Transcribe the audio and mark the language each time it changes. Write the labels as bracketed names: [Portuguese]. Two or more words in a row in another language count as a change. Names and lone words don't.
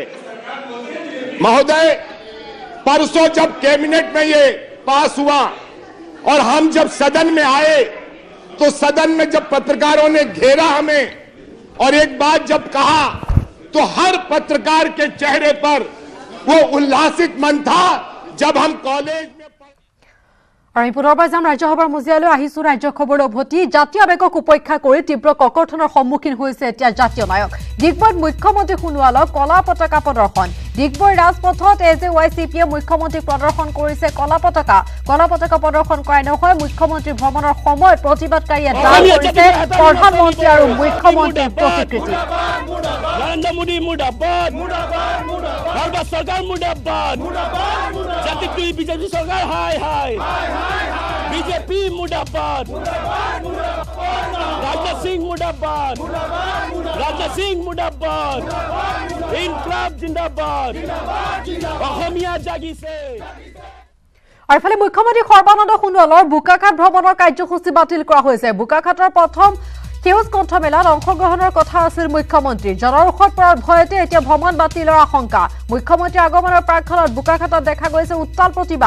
[Hindi] महोदय, परसों जब कैबिनेट में ये पास हुआ और हम जब सदन में आए तो सदन में जब पत्रकारों ने घेरा हमें और एक बात जब कहा तो हर पत्रकार के चेहरे पर वो उल्लासित मन था। जब हम कॉलेज में [Assamese] আমি পুনৰবাৰ যাম ৰাজ্যসভাৰ মজিয়ালৈ আহিছো। ৰাজ্য খবৰ উভতি জাতীয় আৱেগক উপেক্ষা কৰি তীব্ৰ ককৰ্থনৰ সন্মুখীন হৈছে এতিয়া জাতীয় নায়ক। ডিগবৈত মুখ্যমন্ত্ৰী সোণোৱালৰ কলা পতাকা প্ৰদৰ্শন। ডিগবৈ ৰাজপথত AJYCPয়ে মুখ্যমন্ত্ৰীক প্ৰদৰ্শন কৰিছে কলা পতাকা প্ৰদৰ্শন কৰাই নহয়, মুখ্যমন্ত্ৰী ভ্ৰমণৰ সময়ত প্ৰতিবাদকাৰীয়ে দান কৰিছে প্ৰধানমন্ত্ৰী আৰু মুখ্যমন্ত্ৰীৰ প্ৰতিকৃতি। নৰেন্দ্ৰ মোদী মুৰ্দাবাদ, ভাৰত চৰকাৰ মুৰ্দাবাদ, জাতীয় বিজেপি চৰকাৰ হাই হাই, [Hindi] बीजेपी मुर्दाबाद, राजनाथ सिंह मुर्दाबाद, राजनाथ सिंह मुर्दाबाद, इनकलाब जिंदाबाद, [Assamese] অসমীয়া জাগিছে। আৰু ইফালে মুখ্যমন্ত্ৰী সৰ্বানন্দ সোণোৱালৰ বোকাখাট ভ্ৰমণৰ কাৰ্যসূচী বাতিল কৰা হৈছে। বোকাখাটৰ প্ৰথম সেউজ কণ্ঠমেলাত অংশগ্ৰহণৰ কথা আছিল মুখ্যমন্ত্ৰীৰ। জনৰোষত পৰাৰ ভয়তে এতিয়া ভ্ৰমণ বাতিলৰ আশংকা। মুখ্যমন্ত্ৰীৰ আগমনৰ প্ৰাকক্ষণত বোকাখাটত দেখা গৈছে উত্তাল প্ৰতিবাদ।